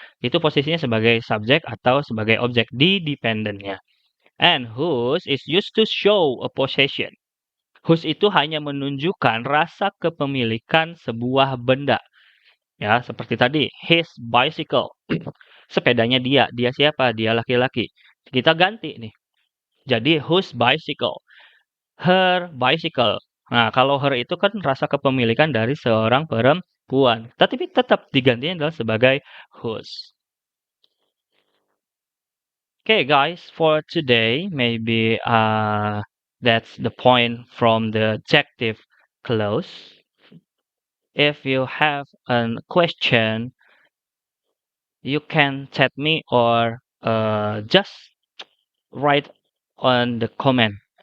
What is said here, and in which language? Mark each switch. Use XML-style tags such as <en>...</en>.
<id>Itu posisinya sebagai subjek atau sebagai objek di dependentnya.</id> <en>And whose is used to show a possession.</en> <id>Whose itu hanya menunjukkan rasa kepemilikan sebuah benda. Ya, seperti tadi, his bicycle. Sepedanya dia. Dia siapa? Dia laki-laki. Kita ganti nih.</id> <en>Jadi whose bicycle? Her bicycle.</en> <id>Nah, kalau her itu kan rasa kepemilikan dari seorang perempuan. Tapi tetap digantinya adalah sebagai whose.</id> <en>Okay, guys, for today, maybe that's the point from the adjective clause. If you have a question, you can chat me or just write on the comment.</en>